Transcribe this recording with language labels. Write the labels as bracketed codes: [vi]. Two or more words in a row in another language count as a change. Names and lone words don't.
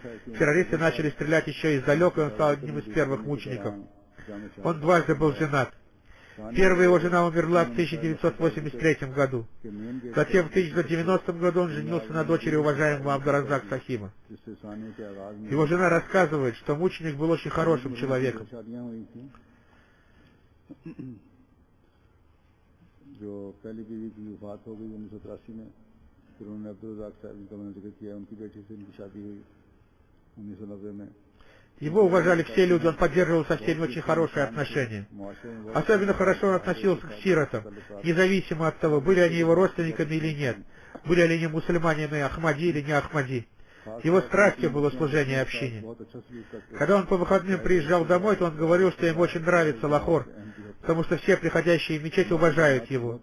[ru] Террористы начали стрелять еще издалека, и он стал одним из первых мучеников. Он дважды был женат. Первая его жена умерла в 1983 году. Затем в 1990 году он женился на дочери уважаемого Абдуразак Сахиба. Его жена рассказывает, что мученик был очень хорошим человеком. [ur] جو پہلی بیوی کی وفات ہو گئی 1983 میں، پھر انہوں نے عبدالرزاق صاحب جن کا میں نے ذکر کیا، ان کی بیٹی سے ان کی شادی ہوئی 1990 میں. [ru] Его уважали все люди, он поддерживал со всеми очень хорошие отношения. Особенно хорошо он относился к сиротам, независимо от того, были они его родственниками или нет, были ли они мусульманины Ахмади или не Ахмади. Его страстью было служение общине. Когда он по выходным приезжал домой, то он говорил, что ему очень нравится Лахор, потому что все приходящие в мечеть уважают его.